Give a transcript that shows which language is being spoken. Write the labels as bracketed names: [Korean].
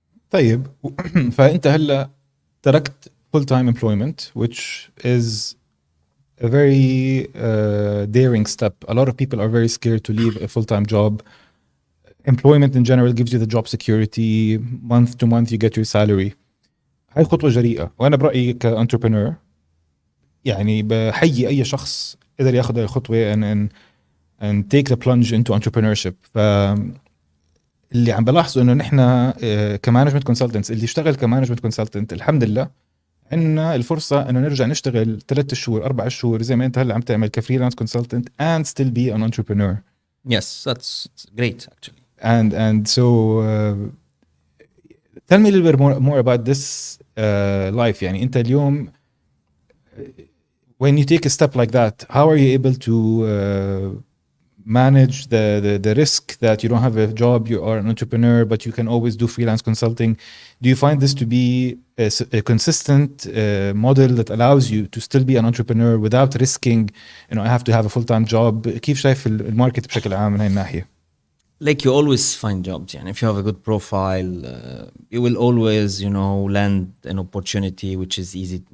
[Arabic] طيب فأنت هلا تركت [English] full time employment, which is a very daring step. A lot of people are very scared to leave a full time job. Employment in general gives you the job security. Month to month you get your salary. [Arabic] هاي خطوة جريئة، وأنا برأيي كentrepreneur يعني بحيي أي شخص قدر ياخذ هاي الخطوة [English] and take the plunge into entrepreneurship. [Arabic] اللي عم بلاحظه إنه نحن كمانجمنت كونسلتنتس اللي اشتغل كمانجمنت كونسلتنت الحمد لله عندنا الفرصة إنه نرجع نشتغل 3 شهور 4 شهور زي ما أنت هلا عم تعمل كفريلانس كونسلتنت [English] and still be an entrepreneur. Yes, that's great actually. And so tell me a little bit more about this life. [Arabic] يعني أنت اليوم [English] when you take a step like that, how are you able to manage the risk that you don't have a job, you are an entrepreneur, but you can always do freelance consulting? Do you find this to be a consistent model that allows you to still be an entrepreneur without risking, you know, I have to have a full-time job? [Arabic] كيف شايف الماركت بشكل عام من هاي الناحية؟ [English] Like you always find jobs, and if you have a good profile, you will always, you know, land an opportunity which is easy.